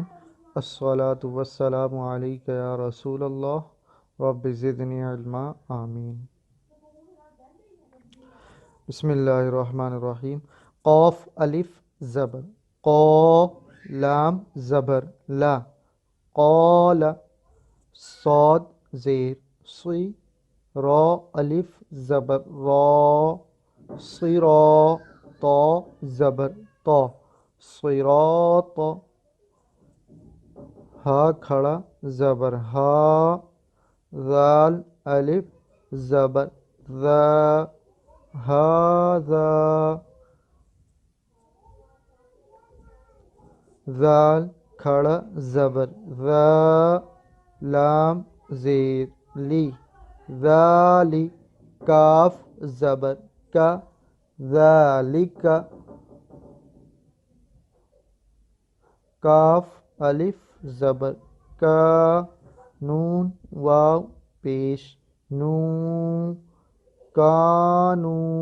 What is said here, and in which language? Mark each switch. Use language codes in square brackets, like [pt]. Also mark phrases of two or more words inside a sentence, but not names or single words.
[ar] الصلاۃ والسلام علیک یا رسول اللہ رب زدنی علما. آمین. بسم اللہ الرحمن الرحیم. [ur] قوف الف زبر قو، لام زبر لا، قال، صاد زیر صی، را الف زبر را، صرا، تا زبر تا، صراط، ہا کھڑا زبر ہا، ذال الف زبر ذا، ہاذا، ذال کھڑا زبر ذا، لام زیر لی، ذالی، کاف زبر کا، ذالک، کاف الف زبر کا، نون واو پیش نو، کانو.